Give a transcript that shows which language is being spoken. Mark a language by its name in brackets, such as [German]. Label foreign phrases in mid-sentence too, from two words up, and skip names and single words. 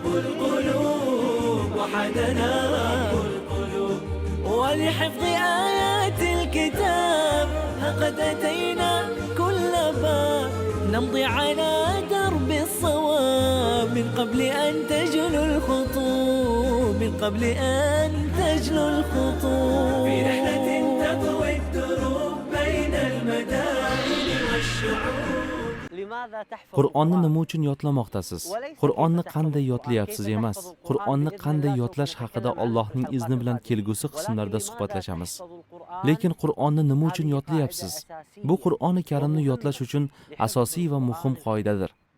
[Arabic] القلوب وحدنا رب القلوب ولحفظ آيات الكتاب لقد أتينا كل باب نمضي على درب الصواب من قبل أن تجلو الخطوب من قبل أن تجلو الخطوب في رحلة تطوي الدروب بين المدائن والشعوب [Uzbek] Qur'onni nima uchun yodlamoqdasiz? Qur'onni qanday yodlayapsiz emas. Qur'onni qanday yodlash haqida Allohning izni bilan kelgusi qismlarda suhbatlashamiz. Lekin Qur'onni nima uchun yodlayapsiz? Bu Qur'oni Karimni yodlash uchun asosiy va muhim qoidadir.